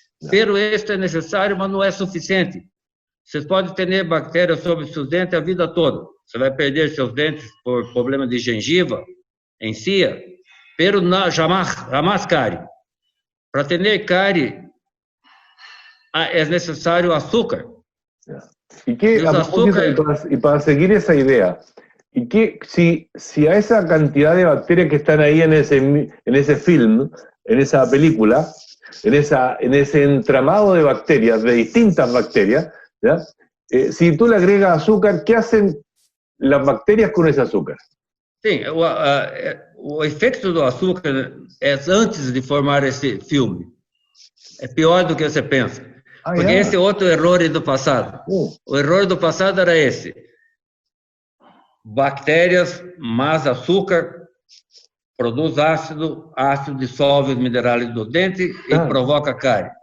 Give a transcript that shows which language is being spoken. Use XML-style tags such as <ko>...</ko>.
<pt>Pero isso é necessário, mas não é suficiente. Vocês podem ter bactérias sobre seus dentes a vida toda. você vai perder seus dentes por problema de gengiva, encía, pero jamais cárie. Para ter cárie, é necessário açúcar.</pt> <es>Y que, a propósito, y para seguir esa idea, y que si a esa cantidad de bacterias que están ahí en ese film, en esa película, en ese entramado de bacterias, de distintas bacterias, ¿ya? Si tú le agregas azúcar, ¿qué hacen las bacterias con ese azúcar?</es> <pt>Sim, o efeito do açúcar é antes de formar esse filme. É pior do que você pensa. Porque esse é outro erro do passado. O erro do passado era esse. Bactérias mais açúcar produz ácido dissolve os minerais do dente e provoca cárie.</pt>